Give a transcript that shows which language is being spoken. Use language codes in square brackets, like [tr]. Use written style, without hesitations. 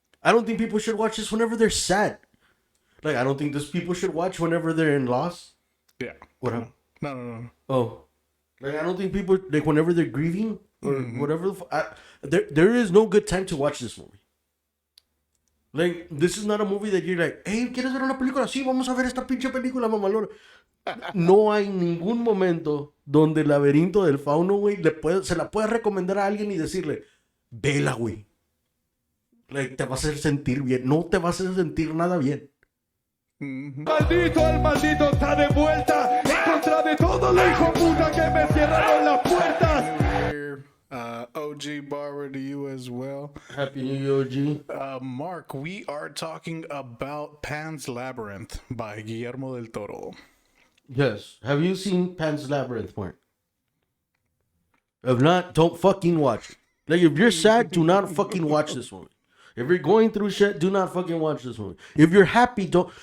[en] I don't think people should watch this whenever they're sad. Like I don't think this people should watch whenever they're in loss. Yeah. What happened? No. Oh, like I don't think people like whenever they're grieving or whatever. There is no good time to watch this movie. Like this is not a movie that you're like, hey, [es] ¿quieres ver una película? Sí, vamos a ver esta pinche película, mamalona. No hay ningún momento donde el laberinto del fauno, güey, se la puede recomendar a alguien y decirle, vela, güey. Like, te va a hacer sentir bien. No te va a hacer sentir nada bien. Maldito, el maldito está de vuelta en contra de todos los hijos puta que me cierraron las puertas. [en] OG Barber to you as well. Happy New Year, OG. Mark, we are talking about Pan's Labyrinth by Guillermo del Toro. Yes. Have you seen Pan's Labyrinth, Mark? If not, don't fucking watch it. Like, if you're sad, do not fucking watch this movie. If you're going through shit, do not fucking watch this movie. If you're happy, don't.